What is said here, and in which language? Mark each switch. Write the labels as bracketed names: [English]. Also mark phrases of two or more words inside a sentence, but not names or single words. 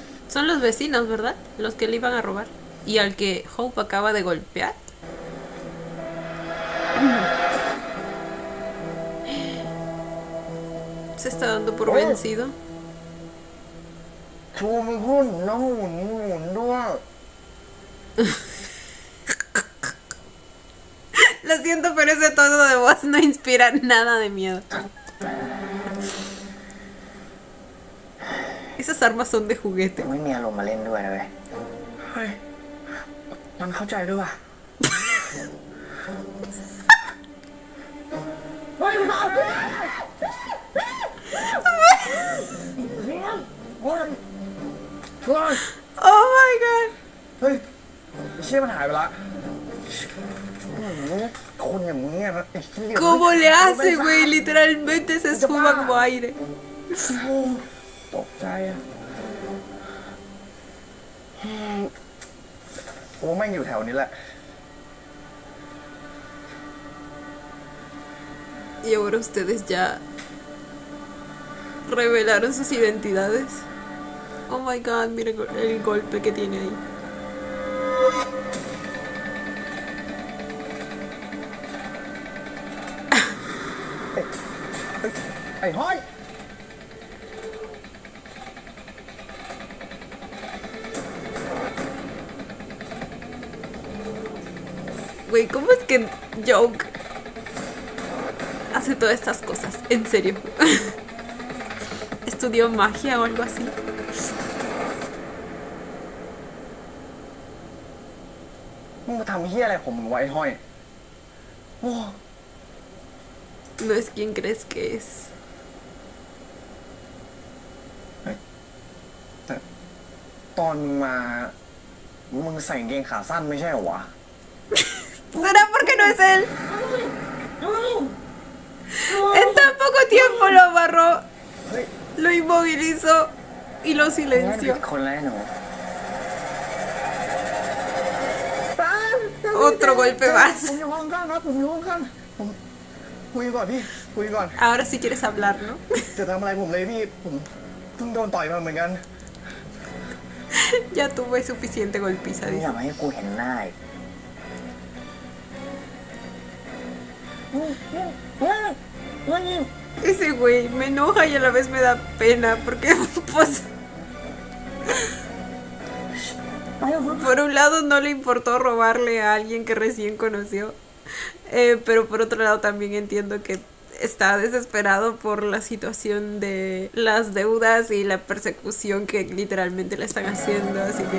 [Spanish] Son los vecinos, ¿verdad? Los que le iban a robar. Y al que Hope acaba de golpear. Se está dando por vencido. [Thai] ชูมือหุ้นน้องหมุนด้วย [Spanish] Lo siento, pero ese tono de voz no inspira nada de miedo. Esas armas son de juguete. [Thai] ไม่มีอารมณ์มาเล่นด้วยนะเว้ยเฮ้ยมันเข้าใจด้วยว่ะเฮ้ยมาเฮ้ย [English] Oh my god. [Thai] เฮ้ยไอ้เชี่ยมันหายไปละคนอย่างมึงเนี่ยนะไอ้เชี่ย [Spanish] ¿Cómo le hace, güey? Literalmente se esfuma como aire. [Thai] ตกใจอ่ะโอ้แม่งอยู่แถวนี้แหละ [Spanish] Y ahora ustedes ya revelaron sus identidades. [English] Oh my god, [Spanish] mira el golpe que tiene ahí. [Thai] ไอ้ห้อย [Spanish] Güey, ¿cómo es que Joke hace todas estas cosas? En serio. ¿Estudió magia o algo así? [Thai] มึงมาทำเฮี้ยอะไรของมึงไวะไอ้ห้อยโอ้ [Spanish] No es quien crees que es. [Thai] แต่ตอนมึงมามึงใส่กางเกงขาสั้นไม่ใช่เหรอวะ [Spanish] ¿Será porque no es él? En tan poco tiempo lo agarró, lo inmovilizó y lo [Thai] นี่ผิ [Spanish] silenció. [Thai] ดคนแล้วหนู [Spanish] Otro golpe más. [Thai] ผมอยู่ข้างๆครับผมอยู่ข้างๆผมคุยก่อนพี่คุยก่อน [Spanish] Ahora sí quieres hablar, ¿no? [Thai] จะทำอะไรผมเลยพี่ผมเพิ่งโดนต่อยมาเหมือนกัน [Spanish] Ya tuve suficiente golpiza, [Thai] อย่า [Spanish] dice. [Thai] มาให้กูเห็นหน้าอีก [Spanish] Ese güey me enoja y a la vez me da pena porque pues por un lado no le importó robarle a alguien que recién conoció, pero por otro lado también entiendo que está desesperado por la situación de las deudas y la persecución que literalmente le están haciendo, así que